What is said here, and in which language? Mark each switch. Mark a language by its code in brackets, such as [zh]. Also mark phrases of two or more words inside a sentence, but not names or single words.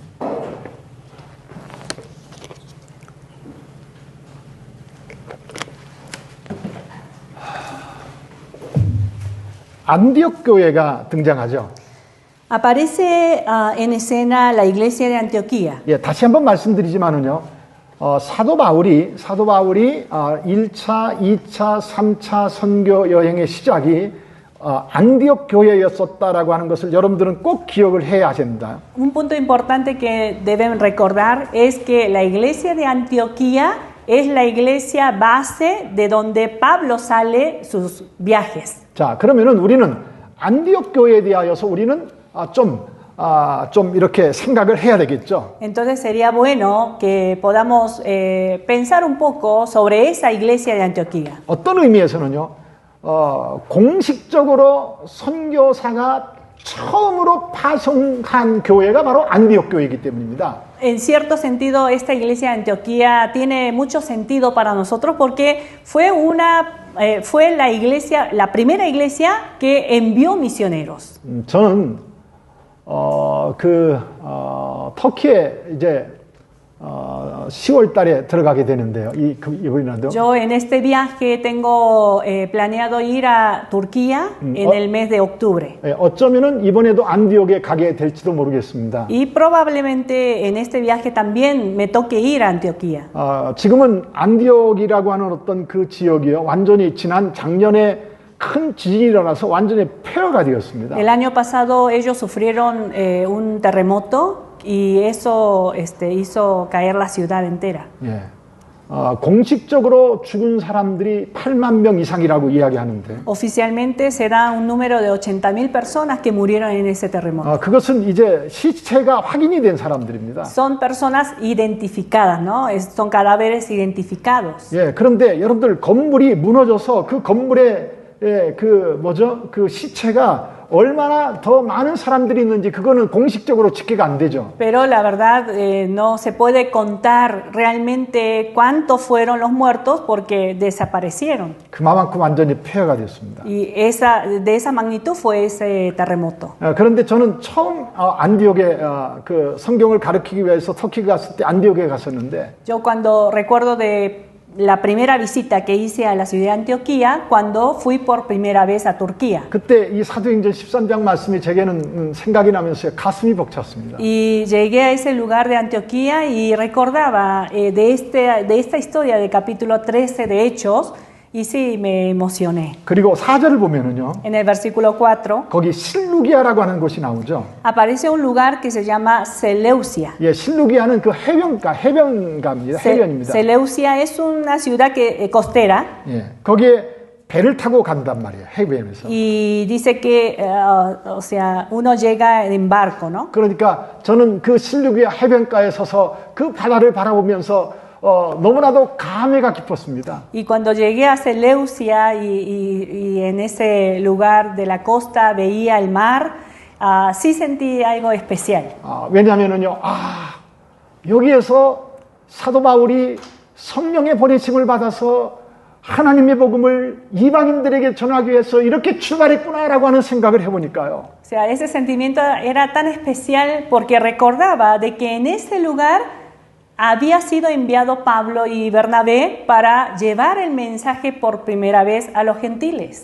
[ko] 안디옥 교회가 등장하죠. [es] Aparece en escena la iglesia de Antioquía. [ko] 예, 다시 한번 말씀드리지만은요. 사도 바울이 1차, 2차, 3차 선교 여행의 시작이 안디옥 교회였었다라고 하는 것을 여러분들은 꼭 기억을 해야 됩니다. [es] Un punto importante que deben recordar es que la iglesia de Antioquía es la iglesia base de donde Pablo sale sus viajes. [ko] 자, 그러면은 우리는 안디옥 교회에 대하여서 우리는 좀 이렇게 생각을 해야 되겠죠. [es] Entonces sería bueno que podamos pensar un poco sobre esa iglesia de Antioquía. [ko] 어떤 의미에서는요, 공식적으로 선교사가 처음으로 파송한 교회가 바로 안디옥 교회이기 때문입니다. [es] En cierto sentido, esta iglesia de Antioquía tiene mucho sentido para nosotros porque fue la iglesia, la primera iglesia que envió misioneros. [ko] 저는 터키에 이제 10월 달에 들어가게 되는데요. 이번에도. [es] Yo en este viaje tengo planeado ir a Turquía en el mes de octubre. [ko] 어쩌면은 이번에도 안디옥에 가게 될지도 모르겠습니다. [es] Y probablemente en este viaje también me toque ir a Antioquía. [ko] 지금은 안디옥이라고 하는 어떤 그 지역이요. 완전히 작년에 큰 지진이 일어나서 완전히 폐허가 되었습니다. [es] El año pasado ellos sufrieron un terremoto y eso hizo caer la ciudad entera. [ko] 예. 공식적으로 죽은 사람들이 8만 명 이상이라고 이야기하는데. [es] Oficialmente se da un número de 80,000 personas que murieron en ese terremoto. [ko] 그것은 이제 시체가 확인이 된 사람들입니다. [es] Son personas identificadas, ¿no? Son cadáveres identificados. [ko] 예, 그런데 여러분들 건물이 무너져서 그 건물에 그 시체가 얼마나 더 많은 사람들이 있는지 그거는 공식적으로 집계가 안 되죠. [es] Pero la verdad no se puede contar realmente cuántos fueron los muertos porque desaparecieron. [ko] 그만큼 완전히 폐허가 됐습니다. [es] Y de esa magnitud fue ese terremoto. [ko] 그런데 저는 처음 안디옥에 그 성경을 가르치기 위해서 터키 갔을 때 안디옥에 갔었는데. [es] Yo cuando recuerdo de la primera visita que hice a la ciudad de Antioquía cuando fui por primera vez a Turquía. [ko] 그때 이 사도행전 13장 말씀이 제게는 생각이 나면서 가슴이 벅찼습니다. [es] Y llegué a ese lugar de Antioquía y recordaba de esta historia del capítulo 13 de Hechos y sí me emocioné. [ko] 그리고 4절을 보면은요. [es] En el versículo 4 [ko] 거기 실루기아라고 하는 곳이 나오죠. [es] aparece un lugar que se llama Seleucia. [ko] 예, 실루기아는 그 해변가입니다. 해변입니다. [es] Seleucia es una ciudad costera. [ko] 예, 거기에 배를 타고 간단 말이에요. 해변에서. [es] Y dice que, o sea, uno llega en barco, ¿no? [ko] 그러니까 저는 그 실루기아 해변가에 서서 그 바다를 바라보면서 너무나도 감회가 깊었습니다. [es] Y cuando llegué a Seleucia y en ese lugar de la costa veía el mar, sí sentí algo especial. [ko] 왜냐하면은요, 여기에서 사도 바울이 성령의 보내심을 받아서 하나님의 복음을 이방인들에게 전하기 위해서 이렇게 출발했구나라고 하는 생각을 해보니까요. [es] O sea, ese sentimiento era tan especial porque recordaba de que en ese lugar había sido enviado Pablo y Bernabé para llevar el mensaje por primera vez a los gentiles.